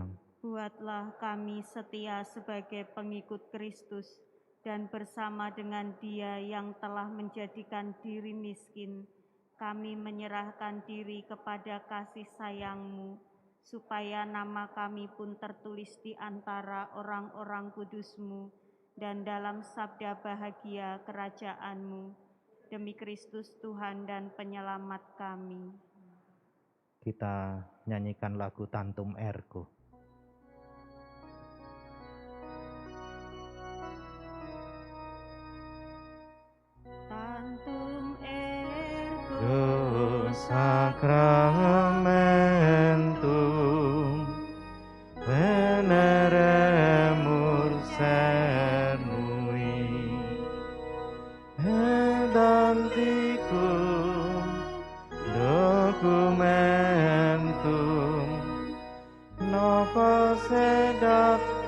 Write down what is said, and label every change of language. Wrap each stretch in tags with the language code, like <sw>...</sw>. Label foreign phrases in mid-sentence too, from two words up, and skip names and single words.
<id>Buatlah kami setia sebagai pengikut Kristus, dan bersama dengan Dia yang telah menjadikan diri miskin, kami menyerahkan diri kepada kasih sayang-Mu, supaya nama kami pun tertulis di antara orang-orang kudus-Mu dan dalam sabda bahagia kerajaan-Mu. Demi Kristus Tuhan dan Penyelamat kami. Kita nyanyikan lagu Tantum Ergo.</id> <la>Tantum ergo Sacramentum veneremur cernui et antiquum documentum nova sedat</la>